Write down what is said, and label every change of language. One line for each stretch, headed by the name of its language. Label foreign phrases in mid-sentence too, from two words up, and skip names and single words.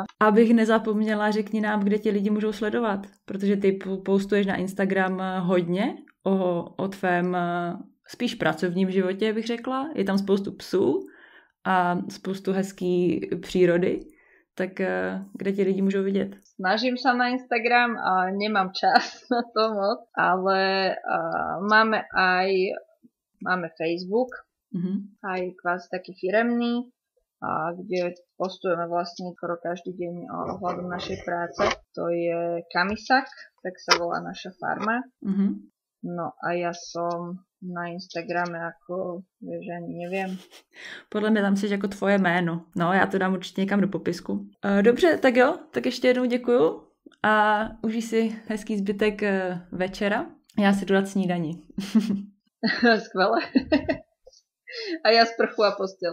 Czech: Abych nezapomněla, řekni nám, kde ti lidi můžou sledovat, protože ty postuješ na Instagram hodně o tvém spíš pracovním životě, bych řekla. Je tam spoustu psů a spoustu hezký přírody. Tak kde ti lidi
Slovak: môžu vidieť? Snažím sa na Instagram a nemám čas na to moc, ale máme Facebook, aj kvázi taký firemný, a kde postujeme vlastne skoro každý deň ohľadom našej práce. To je Kamisak, tak sa volá naša farma. No a ja som na Instagrame ako, vieš, ani neviem.
Czech: Podle mě tam jsi jako tvoje jméno. No, já to dám určitě někam do popisku. Dobře, tak jo, tak ještě jednou děkuju a užij si hezký zbytek večera. Já si jdu dát snídani. Skvelé. A já sprchu a postel.